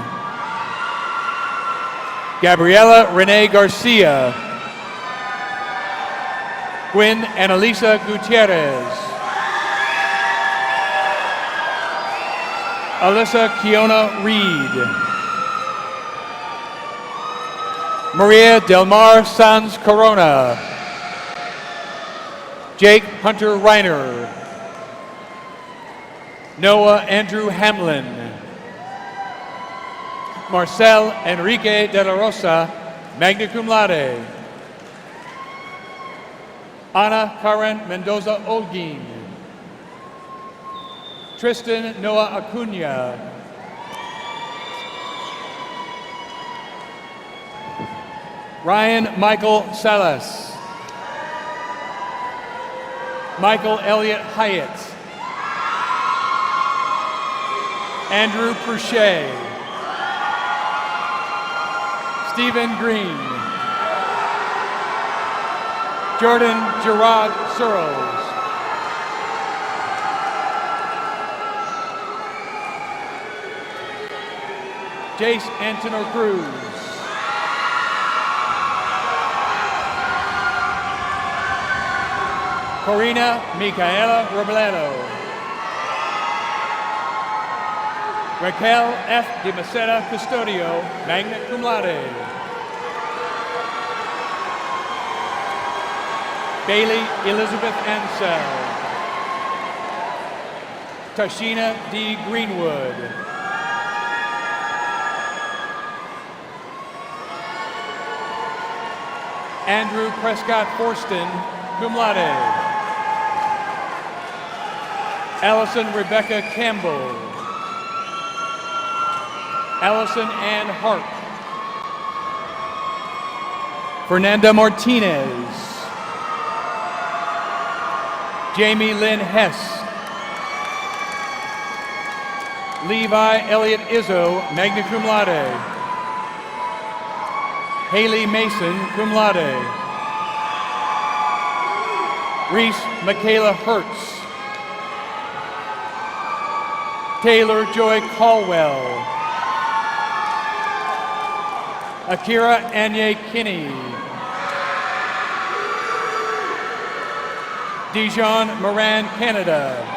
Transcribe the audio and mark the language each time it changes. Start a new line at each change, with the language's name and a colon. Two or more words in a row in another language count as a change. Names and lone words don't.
English: Gabriela Renee Garcia. Gwen Annalisa Gutierrez. Alyssa Kiona Reed. Maria Del Mar Sanz Corona. Jake Hunter Reiner. Noah Andrew Hamlin. Marcel Enrique de la Rosa,
Latin: magna cum laude.
English: Ana Karen Mendoza Olguin. Tristan Noah Acuna. Ryan Michael Salas. Michael Elliott Hyatt. Andrew Pruchet. Stephen Green. Jordan Gerard Searles. Jace Antonio Cruz. Corina Micaela Robledo. Raquel F. de Maceda Custodio,
Latin: magna cum laude.
English: Bailey Elizabeth Ansell. Tashina D. Greenwood. Andrew Prescott Forston,
Latin: cum laude.
English: Allison Rebecca Campbell. Allison Ann Hart. Fernanda Martinez. Jamie Lynn Hess. Levi Elliott Izzo,
Latin: magna cum laude.
English: Haley Mason,
Latin: cum laude.
English: Reese Michaela Hertz. Taylor Joy Caldwell. Akira Anye Kinney. Dijon Moran Canada.